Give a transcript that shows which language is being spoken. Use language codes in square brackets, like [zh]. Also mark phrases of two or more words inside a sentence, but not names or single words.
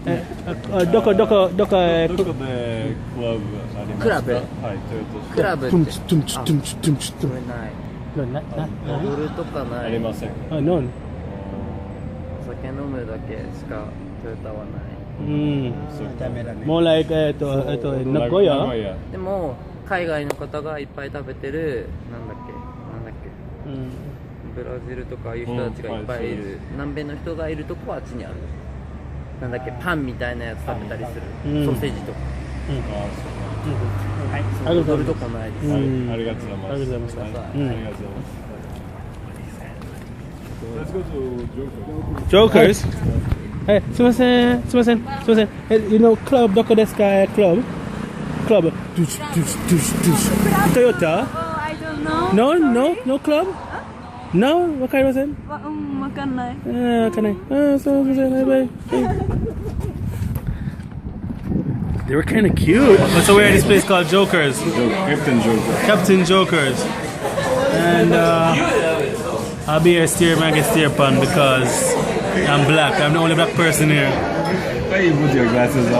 [en] Club. More like Nagoya. [ja] でも海外の方がいっぱい食べてるなんだっけ、ブラジルとかいう人たちがいっぱいいる、南米の人がいるとこはあっちにある。なんだっけ、パンみたいなやつ食べたりする、ソーセージとか。はい、そう踊るとこないです。 [en] ありがとうございます。Let's go to Jokers. Hey, すみません。You know club どこですか？ Club. Toyota. Oh, I don't know. No club. No, [ja] わかりません。わかんない。わかんない。そうですね。 [en] バイ。They were kind of cute. So we're at this place called Jokers. Captain Jokers. And I'll be here steer pan because I'm black. I'm the only black person here. Why you put your glasses on?